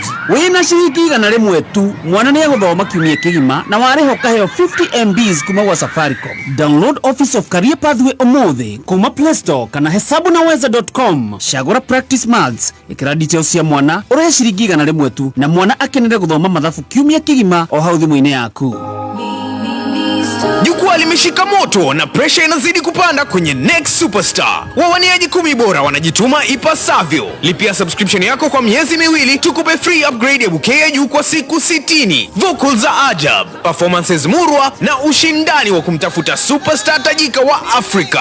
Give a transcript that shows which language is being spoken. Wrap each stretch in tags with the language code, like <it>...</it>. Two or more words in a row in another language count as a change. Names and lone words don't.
<ki>Wĩna ciringi 100 tu mwana nĩ egũthoma kiumia kĩgima na warĩho kaheo 50 MBs kuma gwa Safaricom. Download Office of Career Pathway umuthi kuma Play Store kana hesabunaweza.com. Shagura</ki> <en>practice maths</en> <ki>ikira details cia mwana ũrĩhe ciringi 100 tu na mwana akenere gũthoma mathabu kiumia kĩgima o hau thimũ-inĩ yaku.</ki> <sw>Jukwaa limeshika moto na pressure inazidi kupanda kwenye Next Superstar. Wawaniaji 10 bora wanajituma ipasavyo. Lipia subscription yako kwa miezi 2 tukupe</sw> <en>free upgrade</en> <sw>ya bouquet ya juu kwa siku 60. Vocals za ajab, performances murwa na ushindani wa kumtafuta superstar tajika wa Afrika.</sw>